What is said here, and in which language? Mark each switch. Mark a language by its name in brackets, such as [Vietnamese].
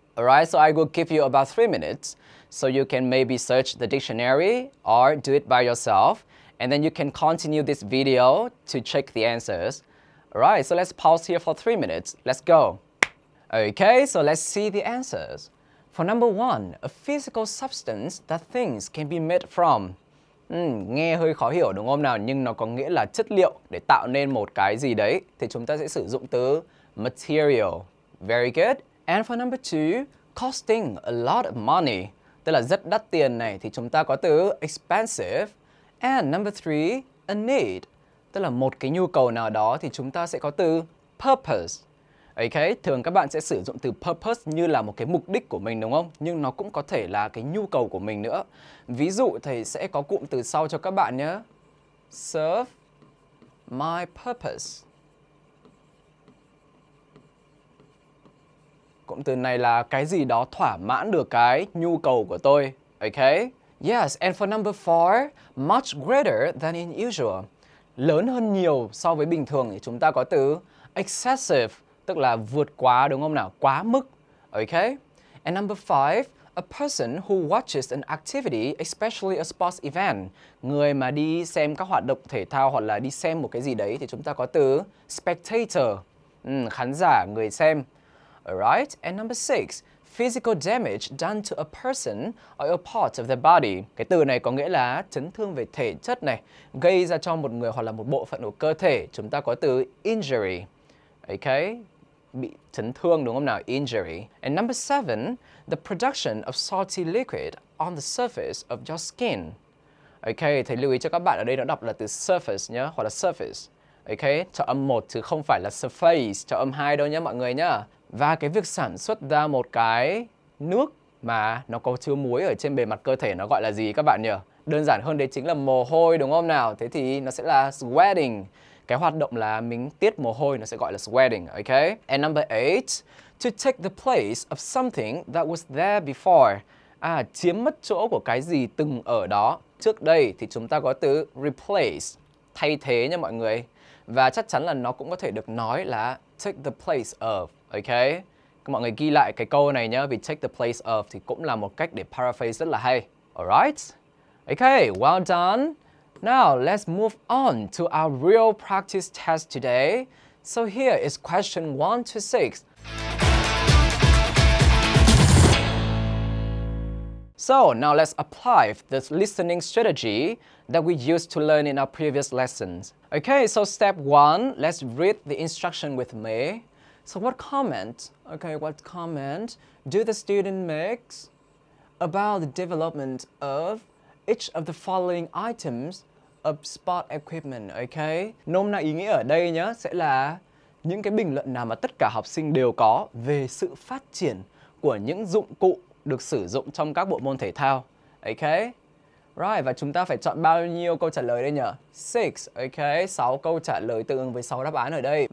[English] Alright, so I will give you about 3 minutes. So you can maybe search the dictionary or do it by yourself. And then you can continue this video to check the answers. Alright, so let's pause here for 3 minutes. Let's go. Okay, so let's see the answers. For number 1, a physical substance that things can be made from. [Vietnamese] Nghe hơi khó hiểu đúng không nào? Nhưng nó có nghĩa là chất liệu để tạo nên một cái gì đấy. Thì chúng ta sẽ sử dụng từ material. [English] Very good. And for number 2, costing a lot of money. [Vietnamese] Tức là rất đắt tiền này thì chúng ta có từ expensive. [English] And number 3, a need. [Vietnamese] Tức là một cái nhu cầu nào đó thì chúng ta sẽ có từ purpose. Okay, thường các bạn sẽ sử dụng từ purpose như là một cái mục đích của mình đúng không? Nhưng nó cũng có thể là cái nhu cầu của mình nữa. Ví dụ thầy sẽ có cụm từ sau cho các bạn nhé. [English] Serve my purpose. [Vietnamese] Cụm từ này là cái gì đó thỏa mãn được cái nhu cầu của tôi. [English] Okay? Yes, and for number 4, much greater than in usual. [Vietnamese] Lớn hơn nhiều so với bình thường thì chúng ta có từ excessive, tức là vượt quá đúng không nào? Quá mức. Okay? [English] And number 5, a person who watches an activity, especially a sports event. [Vietnamese] Người mà đi xem các hoạt động thể thao hoặc là đi xem một cái gì đấy thì chúng ta có từ spectator. Khán giả, người xem. [English] Alright, and number 6, physical damage done to a person or a part of their body. [Vietnamese] Cái từ này có nghĩa là chấn thương về thể chất này, gây ra cho một người hoặc là một bộ phận của cơ thể. Chúng ta có từ injury. Okay, bị chấn thương đúng không nào? [English] Injury. And number 7, the production of salty liquid on the surface of your skin. [Vietnamese] Okay, thầy lưu ý cho các bạn ở đây nó đọc là từ surface nhé, hoặc là surface. Okay, cho âm 1 chứ không phải là surface, cho âm 2 đâu nhé mọi người nhá. Và cái việc sản xuất ra một cái nước mà nó có chứa muối ở trên bề mặt cơ thể nó gọi là gì các bạn nhỉ? Đơn giản hơn đấy chính là mồ hôi đúng không nào? Thế thì nó sẽ là sweating. Cái hoạt động là mình tiết mồ hôi nó sẽ gọi là sweating, okay? [English] And number 8, to take the place of something that was there before. [Vietnamese] Chiếm mất chỗ của cái gì từng ở đó trước đây thì chúng ta có từ replace, thay thế nha mọi người. Và chắc chắn là nó cũng có thể được nói là [English] take the place of. [Vietnamese] Okay, các mọi người ghi lại cái câu này nhé, vì [English] take the place of [Vietnamese] thì cũng là một cách để paraphrase rất là hay. [English] Alright? Okay, well done. Now let's move on to our real practice test today. So here is question 1 to 6. So now let's apply this listening strategy that we used to learn in our previous lessons. Okay, so step 1, let's read the instruction with me. So what comment do the student make about the development of each of the following items of sport equipment, okay? [Vietnamese] Nôm na ý nghĩa ở đây nhá, sẽ là những cái bình luận nào mà tất cả học sinh đều có về sự phát triển của những dụng cụ được sử dụng trong các bộ môn thể thao, okay? Right, và chúng ta phải chọn bao nhiêu câu trả lời đây nhỉ? 6, ok, 6 câu trả lời tương ứng với 6 đáp án ở đây.